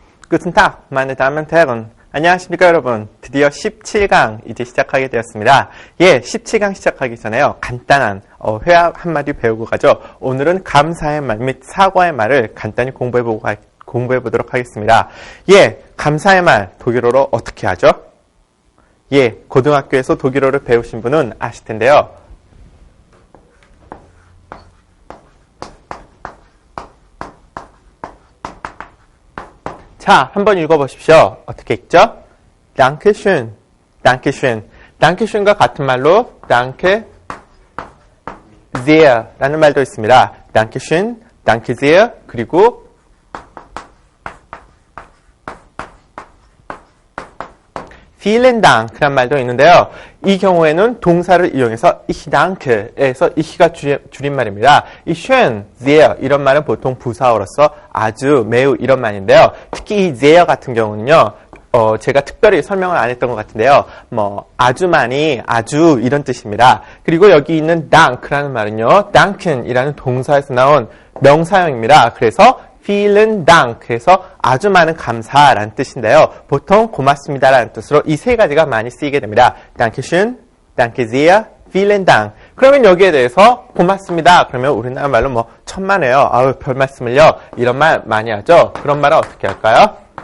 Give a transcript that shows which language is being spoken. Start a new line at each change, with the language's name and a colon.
German: Guten Tag, meine Damen und Herren.
Korean: 안녕하십니까 여러분. 드디어 17강 이제 시작하게 되었습니다. 17강 시작하기 전에요. 간단한 회화 한마디 배우고 가죠. 오늘은 감사의 말 및 사과의 말을 간단히 공부해 보도록 하겠습니다. 감사의 말 독일어로 어떻게 하죠? 고등학교에서 독일어를 배우신 분은 아실 텐데요. 자, 한번 읽어보십시오. 어떻게 읽죠?
German: Dankeschön, Dankeschön.
Korean: Dankeschön과 같은 말로
German: Danke sehr
Korean: 라는 말도 있습니다.
German: Dankeschön, Danke sehr,
Korean: 그리고
German: Vielen Dank
Korean: 라는 말도 있는데요. 이 경우에는 동사를 이용해서
German: Ich danke
Korean: 에서 ich가 줄임말입니다. 이 schön, sehr 이런 말은 보통 부사어로서 아주, 매우 이런 말인데요. 특히 이 sehr 같은 경우는요. 제가 특별히 설명을 안 했던 것 같은데요. 아주 많이, 아주 이런 뜻입니다. 그리고 여기 있는 Dank라는 말은요. Danken이라는 동사에서 나온 명사형입니다. 그래서 Vielen Dank, 그래서 아주 많은 감사라는 뜻인데요. 보통 고맙습니다라는 뜻으로 이 세 가지가 많이 쓰이게 됩니다.
German: Dankeschön, Danke sehr, Vielen Dank.
Korean: 그러면 여기에 대해서 고맙습니다. 그러면 우리나라 말로 천만에요. 아우, 별 말씀을요. 이런 말 많이 하죠. 그런 말은 어떻게 할까요?